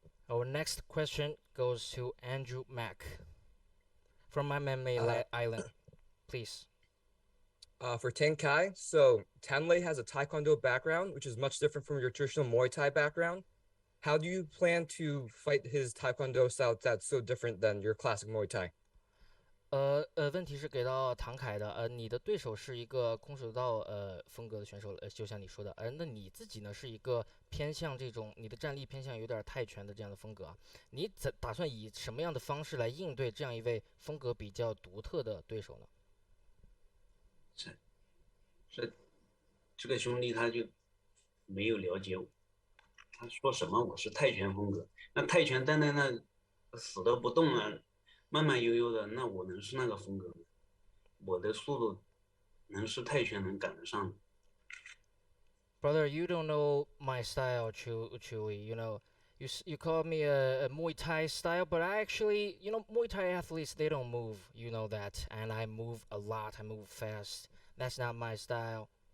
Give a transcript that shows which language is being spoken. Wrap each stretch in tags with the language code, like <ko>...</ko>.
<en>Our next question goes to Andrew Mack from my MMA island. Please. For Tang Kai, so Thanh has a Taekwondo background, which is much different from your traditional Muay Thai background. How do you plan to fight his Taekwondo style that's so different than your classic Muay Thai?</en> <zh>问题是给到唐凯的，你的对手是一个空手道风格的选手，就像你说的，那你自己呢是一个偏向这种你的战力偏向有点泰拳的这样的风格，你打算以什么样的方式来应对这样一位风格比较独特的对手呢？这个兄弟他就没有了解我，他说什么我是泰拳风格，那泰拳站在那死都不动啊，慢慢悠悠的，那我能是那个风格吗？我的速度能是泰拳能赶得上的。</zh> <en>Brother, you don't know my style, Chewy. You call me a Muay Thai style, but I actually, Muay Thai athletes, they don't move. You know that. And I move a lot. I move fast. That's not my style.</en>